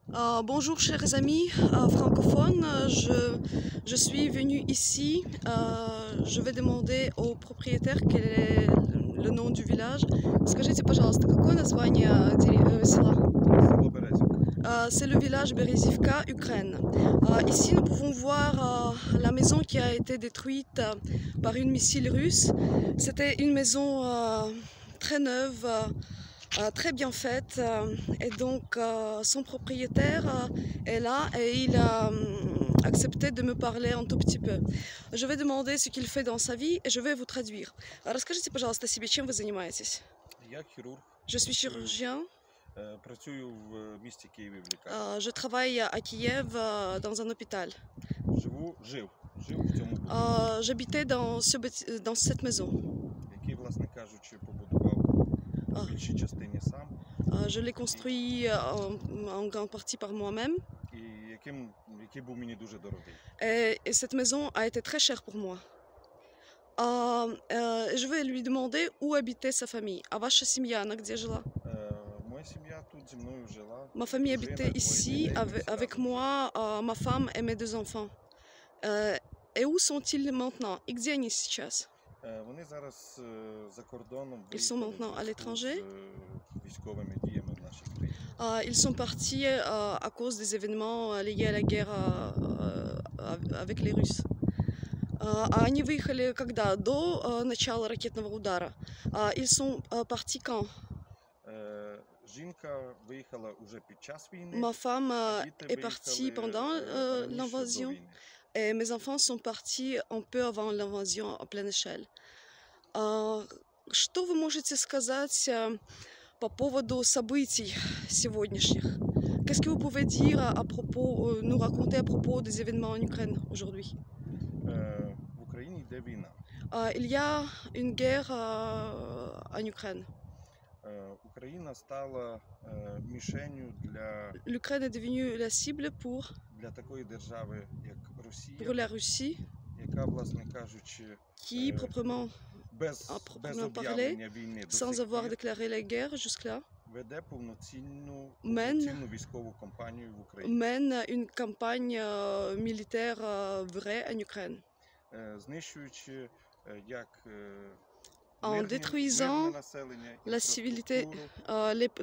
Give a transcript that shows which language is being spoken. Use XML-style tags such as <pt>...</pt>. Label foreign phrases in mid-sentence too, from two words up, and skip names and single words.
<fr>Bonjour chers amis francophones, je suis venue ici, je vais demander au propriétaire quel est le nom du village.</fr> <ru>Скажите, пожалуйста, какое название села?</ru> <uk>Село Березівка.</uk> <fr>C'est le village Berezivka, Ukraine. Ici nous pouvons voir la maison qui a été détruite par une missile russe. C'était une maison très neuve, très bien faite, et donc son propriétaire est là et il a accepté de me parler un tout petit peu. Je vais demander ce qu'il fait dans sa vie et je vais vous traduire.</fr> <ru>Расскажите, пожалуйста, о себе, чем вы занимаетесь?</ru> <uk>Я хірург.</uk> <fr>Je suis chirurgien.</fr> <uk>Працюю в місті Києві в лікарні.</uk> <fr>Je travaille à Kiev dans un hôpital.</fr> <uk>Жив в цьому будинку,</uk> <fr>J'habitais dans cette maison.</fr> <uk>який, власне кажучи, побудував в більшій частині сам.</uk> <fr>Je l'ai construit en grande partie par moi-même.</fr> <uk>І який був мені дуже дорогий.</uk> <fr>Et cette maison a été très chère pour moi. Je vais lui demander où habitait sa famille.</fr> <uk>А ваша сім'я,</uk> <ru>она где жила?</ru> <uk>Моя сім'я тут зі мною жила.</uk> <fr>Ma famille habitait ici avec moi, ma femme et mes deux enfants. Et où sont-ils maintenant?</fr> <ru>И где они сейчас?</ru> <uk>Вони зараз за кордоном</uk> <fr>Ils sont maintenant à l'étranger.</fr> <uk>з військовими діями в нашій країні.</uk> <fr>Ils sont partis à cause des événements liés à la guerre avec les Russes.</fr> <ru>Они выехали когда? До начала ракетного удара.</ru> <fr>Ils sont partis quand?</fr> <uk>Жінка виїхала уже під час війни.</uk> <fr>Ma femme</fr> <uk>діти</uk> <fr>est partie pendant</fr> <uk>виїхали раніше до</uk> <fr>l'invasion</fr> <uk>війни.</uk> <fr>et mes enfants sont partis un peu avant l'invasion à pleine échelle.</fr> <ru>Что вы можете сказать по поводу событий сегодняшних?</ru> <fr>Qu'est-ce que vous pouvez dire à propos, nous raconter à propos des événements en Ukraine aujourd'hui?</fr> <uk>В Україні йде війна.</uk> <fr>Il y a une guerre en Ukraine.</fr> <uk>Україна стала мішенью</uk> <fr>L'Ukraine est devenue la cible</fr> <uk>для такої держави, як</uk> <fr>pour</fr> <uk>Росія,</uk> <fr>la Russie,</fr> <uk>яка, власне кажучи,</uk> <fr>qui, proprement</fr> <uk>без</uk> <fr>proprement</fr> <uk>об'явлення війни до</uk> <fr>sans</fr> <uk>сих</uk> <fr>avoir</fr> <uk>пір</uk> <fr>déclaré la guerre jusque-là,</fr> <uk>веде повноцінну Мен- військову кампанію в Україні,</uk> <fr>mène une campagne militaire vraie en Ukraine,</fr> <uk>знищуючи як</uk> <fr>en</fr> <uk>мирне</uk> <fr>détruisant</fr> <uk>населення,</uk> <fr>la civilité,</fr> <uk>інфраструктуру,</uk>